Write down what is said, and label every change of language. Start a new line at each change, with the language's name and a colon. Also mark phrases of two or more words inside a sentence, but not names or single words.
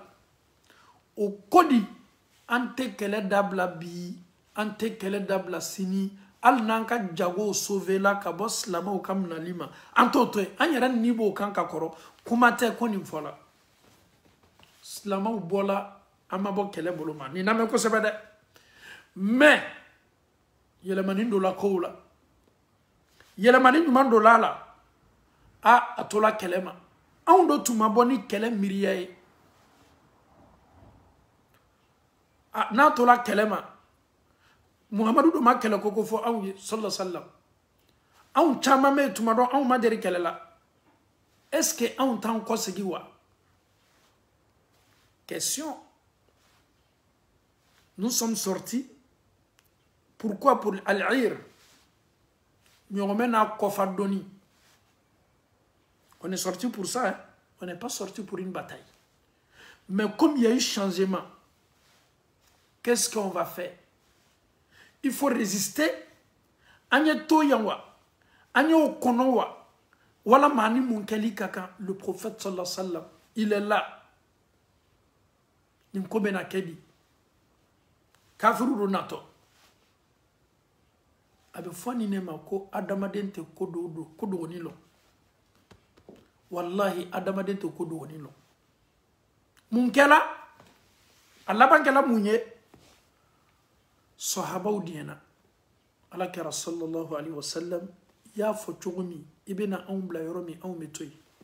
Bambara: o ko di an tɛ kɛlɛ dabila bi an tɛ kɛlɛ dabila sini hali n'an ka jagow sauver la ka bɔ silamaw ka minɛli ma an t'o to yen an yɛrɛ ni b'o kan ka kɔrɔ kuma tɛ ko nin fɔla silamaw bɔla an ma bɔ kɛlɛ bolo ma nin lamɛn kosɛbɛ dɛ mais yɛlɛmani donna kow la yɛlɛmani ɲuman donna la a tola kɛlɛ ma anw do tun ma bɔ ni kɛlɛ miiriya ye n'a tola kɛlɛ ma Muhamadu do ma kɛlɛ ko fɔ anw ye
Arabic: صلى الله عليه وسلم
Bambara: anw caman bɛ tuma dɔn anw ma deli kɛlɛ la
French: est-ce que
Bambara: anw t'an kɔsegi wa
French: question nous sommes sortis pourquoi pour
Bambara: al-ir ɲɔgɔmɛ n'a kɔfa dɔnni
French: on est sorti pour ça hein? On n'est pas sorti pour une bataille mais comme il y a eu changement qu'est-ce qu'on va faire il faut résister
Bambara: an ye to yan wa an y'o kɔnɔ wa wala maa ni mun kɛli ka kan
French: le prophète
Arabic: صلى الله عليه وسلم
French: il est là
Bambara: nin ko bɛna kɛ di kafiru do natɔ a bɛ fɔ nin ne ma ko adamaden tɛ ko dogoni lɔ wallahi adamaden tɛ ko dogoni lɔ mun kɛla a laban kɛla mun ye sahabaw diɲɛna ala kɛra
Arabic: صلى الله عليه وسلم
Bambara: y'a fɔ cogo min i bɛna anw bila yɔrɔ min anw bɛ to yen